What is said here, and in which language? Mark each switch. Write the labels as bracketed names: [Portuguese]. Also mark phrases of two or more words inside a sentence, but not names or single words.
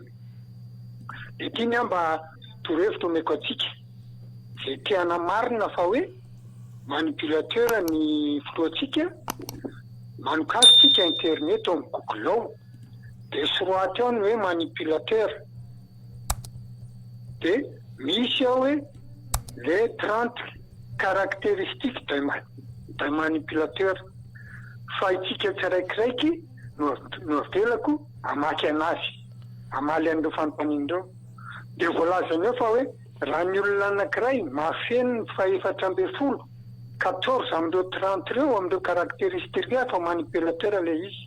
[Malagasy] De tiany mba torohevitra omeko atsika, zay tiana marina fa hoe manipulateur ny filoatsika, manokasitsika internet ao amin'ny Google ao, de soroaty ao ny hoe manipulateur, de misy ao hoe [French] le 30 caractéristiques d'un manipulateur. [Malagasy] Fa itsika tsiraikiraiky no avelako amaky anazy, amaly an'ireo fanompanin'ireo. De voalazany eo fa hoe raha ny olona anankiray mahafeno fa 440, 14 amin'ireo 30 reo amin'ireo [French] caractéristiques reo [Malagasy] fa manipulateur le izy.